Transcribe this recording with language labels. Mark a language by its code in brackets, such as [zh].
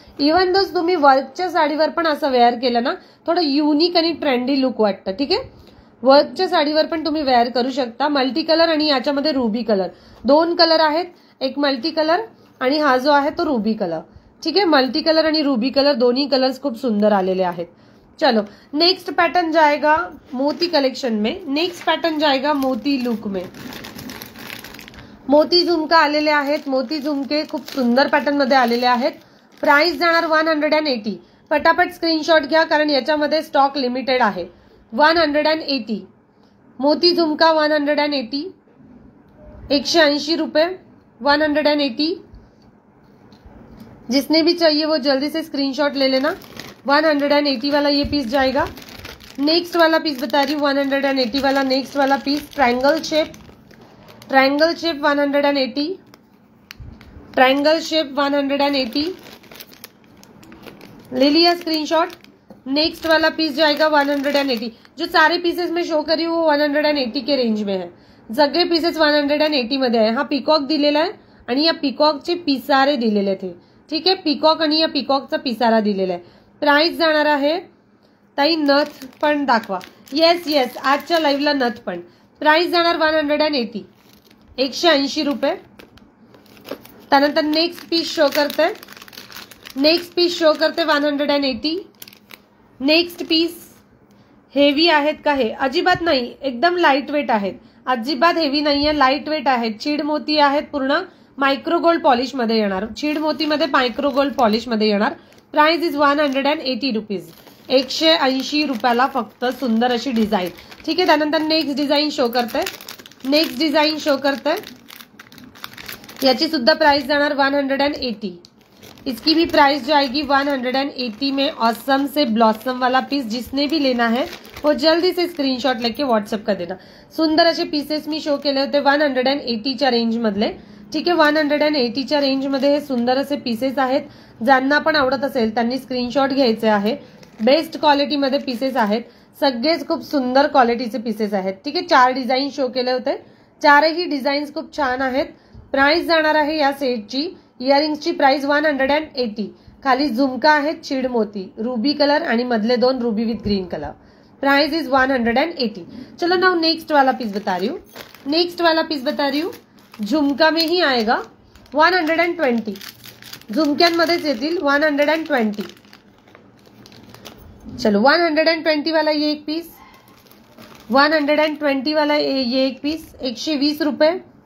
[mr] Even though तुम्ही वर्कच्या साडीवर पण असं वेअर केलं ना, थोडं युनिक आणि ट्रेंडी लुक वाटतं. ठीक आहे, वर्कच्या साडीवर पण तुम्ही वेअर करू शकता. मल्टी कलर आणि याच्यामध्ये रुबी कलर, 2 कलर आहेत. एक मल्टी कलर आणि हा जो आहे तो रुबी कलर. [hi] ठीक है, [mr] मल्टी कलर आणि रुबी कलर दोन्ही कलर्स खूप सुंदर आलेले आहेत. [hi] चलो नेक्स्ट पैटर्न जाएगा मोती कलेक्शन में. नेक्स्ट पैटर्न जाएगा मोती लुक में. [mr] मोती झुमका आलेले आहेत. मोती झुमके खूप सुंदर पॅटर्न मध्ये आलेले आहेत. प्राइस जाणार 180. फटाफट स्क्रीनशॉट घ्या कारण याच्यामध्ये स्टॉक लिमिटेड आहे. 180 मोती झुमका 180, 180 रुपये 180. [hi] जिसने भी चाहिए वो जल्दी से स्क्रीनशॉट ले लेना. 180 वाला ये पीस जाएगा. नेक्स्ट वाला पीस बता रही हूँ 180 वाला. नेक्स्ट वाला piece triangle shape 180, triangle shape 180. ले लिया स्क्रीनशॉट. नेक्स्ट वाला पीस जाएगा 180. जो सारे पीसेस में शो करी वो 180 के रेंज में है. [mr] सगळे पीसेस 180 मध्ये आहे. हा पिकॉक दिलेला आहे आणि या पिकॉकचे पिसारे दिलेले थे. ठीक आहे, पिकॉक आणि या पिकॉकचा पिसारा दिलेला आहे. प्राइस जाणार आहे ताई. नथ पण दाखवा. येस येस, आजच्या लाईव्हला नथ पण. प्राइस जाणार 180, 180 रुपये. त्यानंतर नेक्स्ट पीस शो करते. 180. नेक्स्ट पीस हेवी आहेत का? हे अजिबात नाही, एकदम लाईट वेट आहेत. अजिबात हेवी नाहीये, लाईट वेट आहेत. चीड मोती आहेत. पूर्ण मायक्रो गोल्ड पॉलिश मध्ये येणार. चीड मोती मध्ये मायक्रो गोल्ड पॉलिश मध्ये येणार. Price is 180 rupees. 180 रुपयाला फक्त सुंदर अशी डिझाईन. ठीक आहे, त्यानंतर नेक्स्ट डिझाईन शो करते. याची सुद्धा प्राइस जाणार 180. [hi] इसकी भी प्राइस जो आएगी 180 में। ऑसम से ब्लॉसम वाला पीस जिसने भी लेना है वो जल्दी से स्क्रीनशॉट लेके व्हॉट्सअप कर देना। [mr] सुंदर असे पीसेस मी शो केले होते 180च्या रेंज मधले, ठीक आहे। 180च्या रेंज मध्ये हे सुंदर असे पीसेस आहेत। ज्यांना पण आवडत असेल त्यांनी स्क्रीनशॉट घ्यायचे आहे। बेस्ट क्वालिटी मध्ये पीसेस आहेत, सगळेच खूप सुंदर क्वालिटीचे पीसेस आहेत, ठीक आहे। 4 डिझाईन शो केले होते, 4ही डिझाईन्स खूप छान आहेत। प्राइस जाणार आहे या सेटची, इयरिंग्सची प्राइस 180। खाली झुमका आहेत चिड मोती, रुबी कलर आणि मधले 2 ruby with green colour. Price is 180। [hi] चलो नाउ नेक्स्ट वाला पीस बता रही हूँ, नेक्स्ट वाला पीस बता रही हूँ। झुमका में ही आएगा 120, [mr] झुमक्यांमध्येच येतील 120। [hi] चलो 120 वाला ये एक पीस, 120 वाला ये एक पीस 120 रुपये।